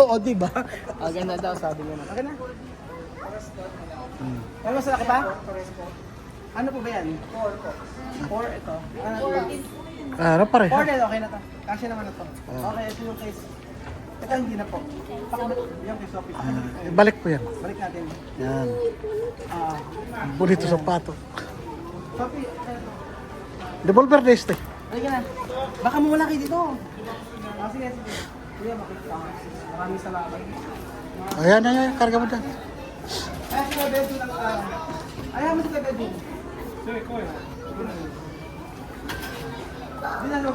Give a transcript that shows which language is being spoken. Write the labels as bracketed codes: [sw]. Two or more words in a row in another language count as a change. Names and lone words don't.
[tl] Oo, di ba? Ganda daw, sabi niya na. Okay na. Ano mas laki pa? Ano po ba yan? 4 ito. Ano pa rin? 4 din, okay na to. Kasya naman na to. Okay, ito yung case. Ito hindi na po. Pakibalik. Yan kay Sophie. Pakibalik po. Balik po yan. Balik natin. Yan. Ah, [pt] Bonito sapato. Sophie, Devolver na este. [tl] halika na. Baka mawala kayo dito. Sige, sige. Kuya, makikita ko. Maraming salamat. Ayan, ayan, karga mo dyan. Ay, si Kuya Bedwin lang. Ayaw mo si Kuya Bedwin. Sige, Kuya. Hindi na, baba.